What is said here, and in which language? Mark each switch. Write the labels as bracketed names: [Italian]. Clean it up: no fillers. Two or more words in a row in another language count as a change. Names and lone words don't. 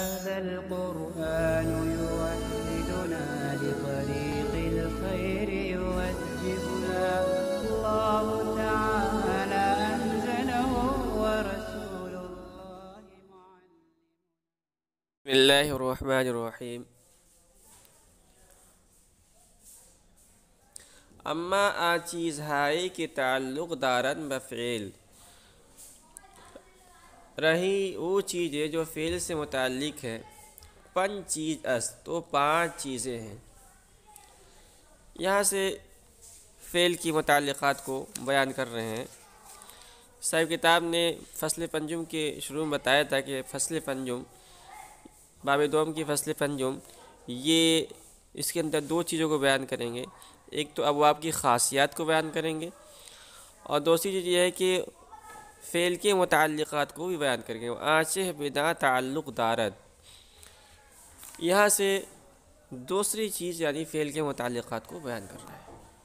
[Arabic] هذا القرآن يوحدنا لطريق الخير يوجهنا الله تعالى أنزله ورسول الله معلم. بسم اللہ الرحمن الرحیم. [Persian] اما آ چیز ہائی کے تعلق دارن بفعل رہی [Urdu] وہ چیزیں جو فعل سے متعلق ہے. [Persian] پنج چیز است [Urdu] تو پانچ چیزیں ہیں. یہاں سے فعل کی متعلقات کو بیان کر رہے ہیں. صاحب کتاب نے فصل پنجم کے شروع میں بتایا تھا کہ فصل پنجم باب دوم کی فصل پنجم یہ اس کے اندر دو چیزوں کو بیان کریں گے. ایک تو ابواب کی خاصیات کو بیان کریں گے اور دوسری چیز یہ ہے کہ فعل کے متعلقات کو بھی بیان کریں گے. [Persian] آنچہ بنا تعلق دارد، [Urdu] یہاں سے دوسری چیز یعنی فعل کے متعلقات کو بیان کر رہا ہے.